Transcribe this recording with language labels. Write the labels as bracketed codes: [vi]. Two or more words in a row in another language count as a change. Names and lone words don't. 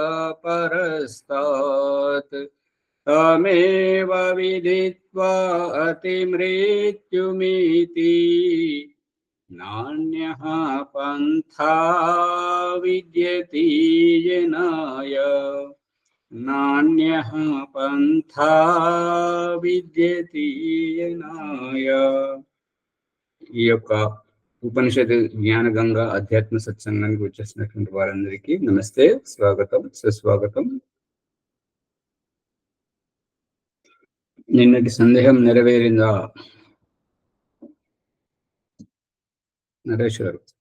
[sa] परस्तात् तमेव विदित्वा अतिमृत्युमिति नान्यः पन्था विद्यते येनाय नान्यः पंथा విద్యతే येनाय। [te] ఈ యొక్క ఉపనిషత్ జ్ఞాన గంగ అధ్యాత్మ సత్సంగానికి వచ్చేసినటువంటి వారందరికీ నమస్తే, స్వాగతం, సుస్వాగతం. నిన్నటి సందేహం నెరవేరిందా నరేష్ గారు?